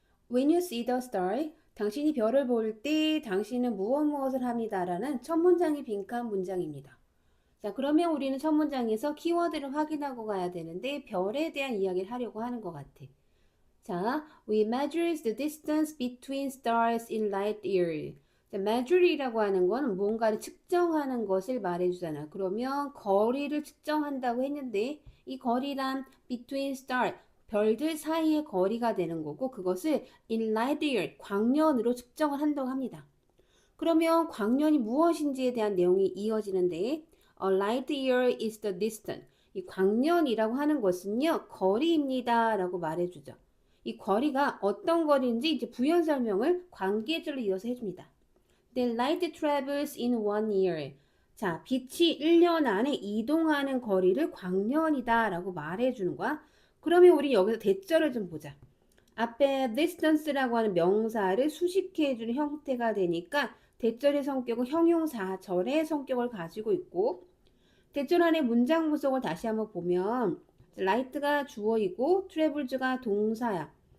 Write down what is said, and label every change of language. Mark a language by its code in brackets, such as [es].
[en] When you see the star, [ko] 당신이 별을 볼 때 당신은 무엇을 합니다. 라는 첫 문장이 빈칸 문장입니다. 자, 그러면 우리는 첫 문장에서 키워드를 확인하고 가야 되는데 별에 대한 이야기를 하려고 하는 것 같아. [en] 자, we measure the distance between stars in light year. [ko] 자, measure이라고 하는 건 뭔가를 측정하는 것을 말해주잖아. 그러면 거리를 측정한다고 했는데 이 거리란 [en] between star, [ko] 별들 사이의 거리가 되는 거고 그것을 [en] in light year, [ko] 광년으로 측정을 한다고 합니다. 그러면 광년이 무엇인지에 대한 내용이 이어지는데 [en] A light year is the distance. [ko] 이 광년이라고 하는 것은요, 거리입니다. 라고 말해주죠. 이 거리가 어떤 거리인지 이제 부연 설명을 관계절로 이어서 해줍니다. [en] The light travels in 1 year. [ko] 자, 빛이 1년 안에 이동하는 거리를 광년이다 라고 말해주는 거야. 그러면 우리 여기서 대절을 좀 보자. 앞에 distance라고 하는 명사를 수식해주는 형태가 되니까 대절의 성격은 형용사절의 성격을 가지고 있고 대절 안에 문장 구성을 다시 한번 보면 light가 주어이고 travels가 동사야.